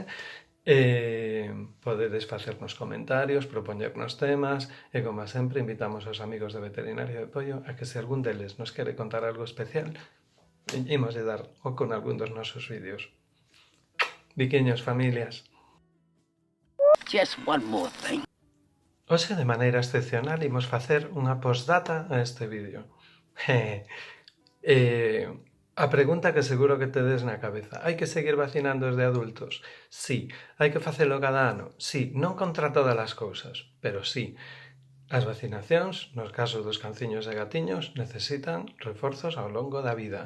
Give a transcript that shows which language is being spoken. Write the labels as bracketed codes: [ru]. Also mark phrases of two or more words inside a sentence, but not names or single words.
[gl] Podedes facernos comentarios, propoñernos temas e, como sempre, invitamos aos amigos de Veterinario de Pollo a que se algún deles nos quere contar algo especial, imos de dar o con algún dos nosos vídeos. Biquiños, familias. [en] Just one more thing. [gl] Hoxe, de maneira excepcional, imos facer unha postdata a este vídeo. A pregunta que seguro que tedes na cabeza: hai que seguir vacinando os de adultos? Sí. Hai que facelo cada ano? Sí. Non contra todas as cousas, pero sí. As vacinacións, nos casos dos canciños e gatiños, necesitan reforzos ao longo da vida.